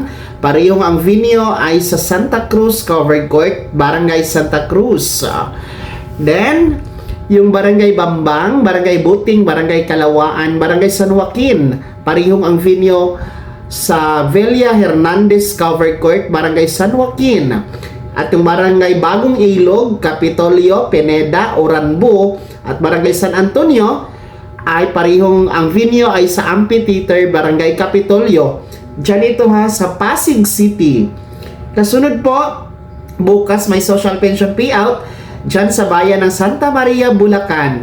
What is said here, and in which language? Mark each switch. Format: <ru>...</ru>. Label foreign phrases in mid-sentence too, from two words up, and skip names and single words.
<tl>Parehong ang venue ay sa Santa Cruz Covered Court, Barangay Santa Cruz. Then, yung Barangay Bambang, Barangay Buting, Barangay Kalawaan, Barangay San Joaquin, parehong ang venue sa Villa Hernandez Covered Court, Barangay San Joaquin. At yung Barangay Bagong Ilog, Capitolio, Pineda, Oranbo, at Barangay San Antonio, ay parehong ang venue ay sa Amphitheater, Barangay Capitolio. Diyan ito ha, sa Pasig City. Kasunod po, bukas may social pension payout diyan sa bayan ng Santa Maria, Bulacan.</tl>